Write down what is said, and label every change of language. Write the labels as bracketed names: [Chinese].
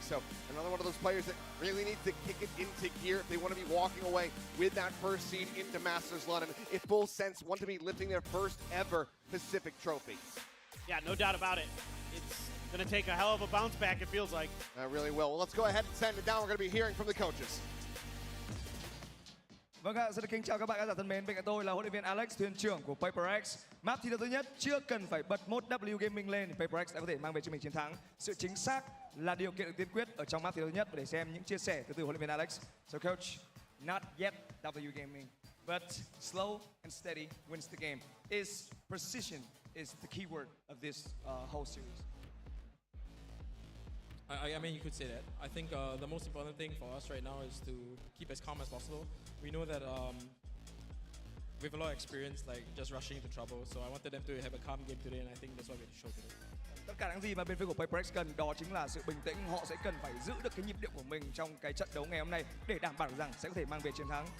[English] So another one of those players that really needs to kick it into gear if they want to be walking away with that first seed into Masters London, if Full Sense want to be lifting their first ever Pacific trophy. Yeah, no doubt about it. It's going to take a hell of a bounce back, it feels like. Really will. Well, let's go ahead and send it down. We're going to be hearing from the coaches. [Vietnamese] Vâng ạ, rất là kính chào các bạn khán giả thân mến. Bên cạnh tôi là huấn luyện viên Alex, thuyền trưởng của Paper X. Map thi đấu thứ nhất chưa cần phải bật mode W Gaming lên thì Paper X đã có thể mang về cho mình chiến thắng. Sự chính xác là điều kiện tiên quyết ở trong map thi đấu thứ nhất. Để xem những chia sẻ từ huấn luyện viên Alex. [English] So coach, not yet W Gaming, but slow and steady wins the game. Is precision is the key word of this whole series. I mean, you could say that. I think the most important thing for us right now is to keep as calm as possible. We know that we have a lot of experience, like just rushing into trouble. So I wanted them to have a calm game today, and I think that's what we showed today. [Vietnamese] Tất cả những gì mà bên phía của Paper X cần đó chính là sự bình tĩnh. Họ sẽ cần phải giữ được cái nhịp điệu của mình trong cái trận đấu ngày hôm nay để đảm bảo rằng sẽ có thể mang về chiến thắng.